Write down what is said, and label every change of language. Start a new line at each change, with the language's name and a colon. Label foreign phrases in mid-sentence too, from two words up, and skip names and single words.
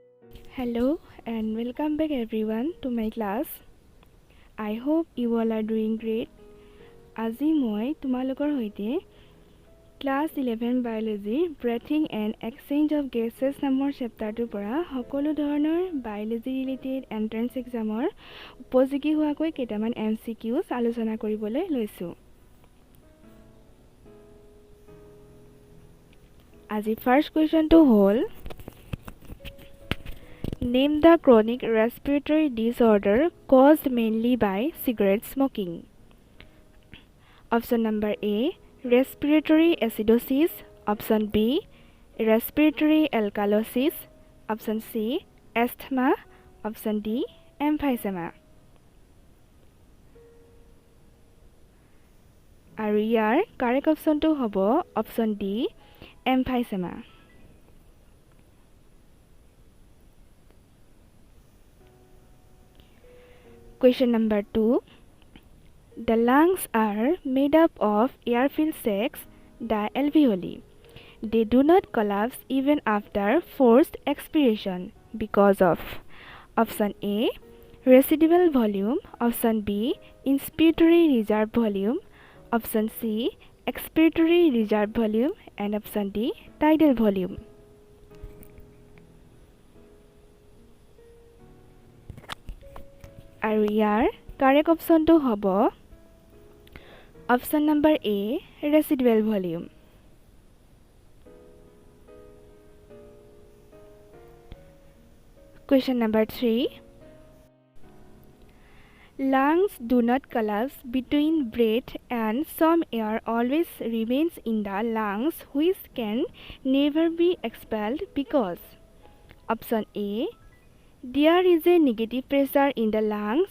English: Hello and welcome back everyone to my class. I hope you all are doing great.
Assamese: আজি মই তোমালোকৰ হৈতে Class 11 Biology Breathing and Exchange of Gases নামৰ চেপ্টাৰটোৰ পৰা সকলো ধৰণৰ
English: biology related entrance exam
Assamese: ৰ উপযোগী হোৱাকৈ কেইটামান MCQs আলোচনা কৰিবলৈ লৈছো।
English: আজি first question
Assamese: টো হ'ল
English: Name the chronic respiratory disorder caused mainly by cigarette smoking. Option number A, respiratory acidosis. Option B, respiratory alkalosis. Option C, asthma. Option D, emphysema.
Assamese: আৰু ইয়াৰ
English: correct option
Assamese: টো হ'ব
English: option D, emphysema. Question number 2. The lungs are made up of air-filled sacs, the alveoli. They do not collapse even after forced expiration because of option A, residual volume, option B, inspiratory reserve volume, option C, expiratory reserve volume, and option D, tidal volume.
Assamese: আৰু ইয়াৰ
English: correct option
Assamese: টো হ'ব
English: option number A, residual volume. Question number 3. Lungs do not collapse between breath and some air always remains in the lungs which can never be expelled because option A, there is a negative pressure in the lungs.